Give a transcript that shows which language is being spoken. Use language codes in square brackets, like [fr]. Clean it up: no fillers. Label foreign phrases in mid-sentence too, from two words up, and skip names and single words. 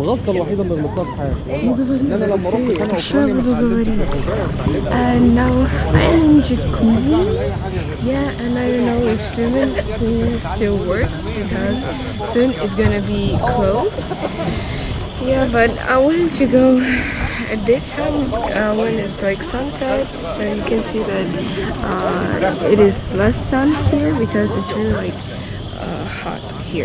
[ar] الوحيدة اللي غلطتها في حياتي. أنا لما رحت كانوا [ru] Что буду говорить? [en] And now I'm in jacuzzi. Yeah, and I don't know if swimming pool still works because soon it's gonna be closed. Yeah, but I wanted to go at this time when it's like sunset, so you can see that it is less sun here because it's really like hot here.